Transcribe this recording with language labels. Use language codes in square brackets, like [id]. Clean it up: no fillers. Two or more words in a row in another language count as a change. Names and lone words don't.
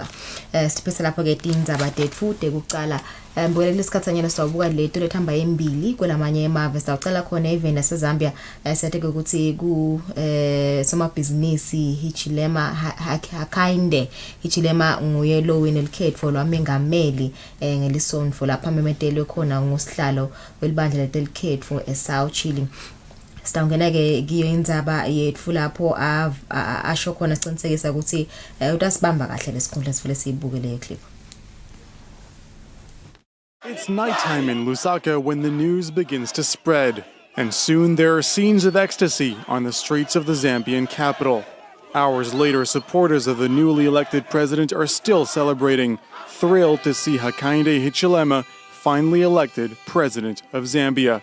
[ss] Siphese lapho ke tindzaba tetfu tekucala mbukele lesikhatsanyana sawubuka lethu lethamba embili kwelamanye emave sawucala khona even naseZambia siyathe ukuthi ku somabhizinisi Hichilema Hakainde Hichilema nguye lo win elikhetho lwamengameli ngelisonfo lapha memetelwe khona ngosihlalo welibandla letelikhetho eSouth Chile. Sitawungena ke kiyo indzaba yethu lapho asho khona siqinisekisa ukuthi utasibamba kahle lesikhundla sifule siyibukele eclip. [en] It's nighttime in Lusaka when the news begins to spread, and soon there are scenes of ecstasy on the streets of the Zambian capital. Hours later, supporters of the newly elected president are still celebrating, thrilled to see Hakainde Hichilema finally elected president of Zambia.